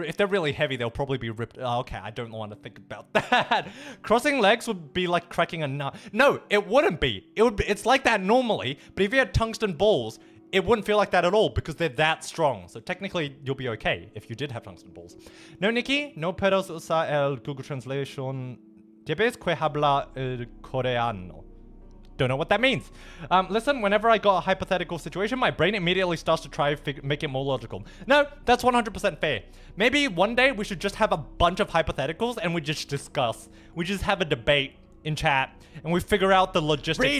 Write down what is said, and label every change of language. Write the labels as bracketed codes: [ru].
[en] If they're really heavy, they'll probably be ripped. Oh, okay, I don't want to think about that. Crossing legs would be like cracking a nut. No, it wouldn't be. It's like that normally, but if you had tungsten balls, it wouldn't feel like that at all because they're that strong. So technically, you'll be okay if you did have tungsten balls. [es] No, Nikki, no puedes usar el Google Translation. Debes que habla el coreano. [en] Don't know what that means. Listen, whenever I got a hypothetical situation, my brain immediately starts to try to make it more logical. No, that's 100% fair. Maybe one day we should just have a bunch of hypotheticals and we just discuss. We just have a debate in chat and we figure out the logistics.